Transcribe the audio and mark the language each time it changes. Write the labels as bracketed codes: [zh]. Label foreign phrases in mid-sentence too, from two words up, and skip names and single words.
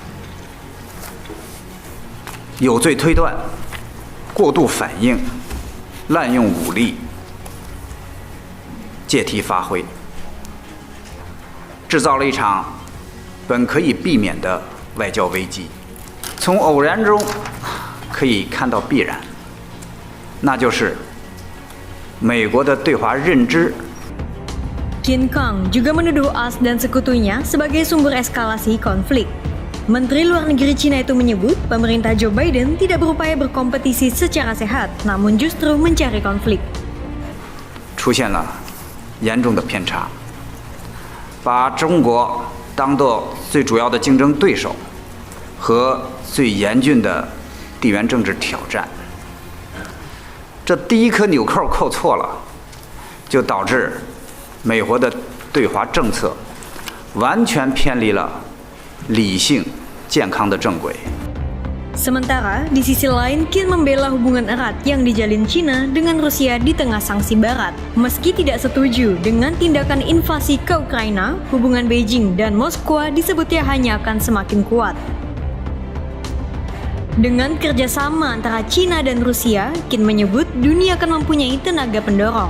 [zh] 有罪推断、过度反应、滥用武力、借题发挥，制造了一场本可以避免的外交危机。从偶然中可以看到必然，那就是美国的对华认知。 [id] Qin Gang juga menuduh AS dan sekutunya sebagai sumber eskalasi konflik. Menteri Luar Negeri China itu menyebut pemerintah Joe Biden tidak berupaya berkompetisi secara sehat, namun justru mencari konflik. [zh] 出现了严重的偏差，把中国当作最主要的竞争对手和最严峻的地缘政治挑战。这第一颗纽扣扣错了，就导致美国的对华政策完全偏离了 理性、健康的正轨。 [id] Sementara, di sisi lain, Qin membela hubungan erat yang dijalin China dengan Rusia di tengah sanksi barat. Meski tidak setuju dengan tindakan invasi ke Ukraina, hubungan Beijing dan Moskwa disebutnya hanya akan semakin kuat. Dengan kerjasama antara China dan Rusia, Qin menyebut dunia akan mempunyai tenaga pendorong.